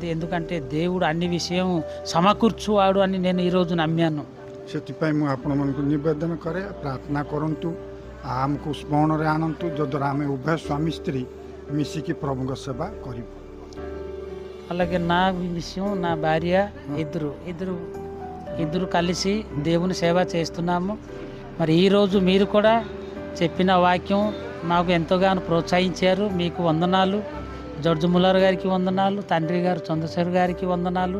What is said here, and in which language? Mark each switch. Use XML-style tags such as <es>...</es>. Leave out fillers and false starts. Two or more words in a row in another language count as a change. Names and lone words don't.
<te>ఎందుకంటే దేవుడు అన్ని విషయం సమకూర్చువాడు అని నేను ఈరోజు నమ్మాను।</te> <or>ସେଥିପାଇଁ ମୁଁ ଆପଣମାନଙ୍କୁ ନିବେଦନ କରେ, ପ୍ରାର୍ଥନା କରନ୍ତୁ, ଆମକୁ ସ୍ମରଣରେ ଆଣନ୍ତୁ, ଯଦ୍ୱାରା ଆମେ ଉଭୟ ସ୍ୱାମୀ ସ୍ତ୍ରୀ ମିଶିକି ପ୍ରଭୁଙ୍କ ସେବା କରିବୁ।</or> <te>అలాగే నా విషయం నా భార్య ఇద్దరు కలిసి దేవుని సేవ చేస్తున్నాము. మరి ఈరోజు మీరు కూడా చెప్పిన వాక్యం మాకు ఎంతగానో ప్రోత్సహించారు. మీకు వందనాలు. జార్జ్ ముల్లర్ గారికి వందనాలు, తండ్రి గారు చంద్రశేఖర్ గారికి వందనాలు.</te>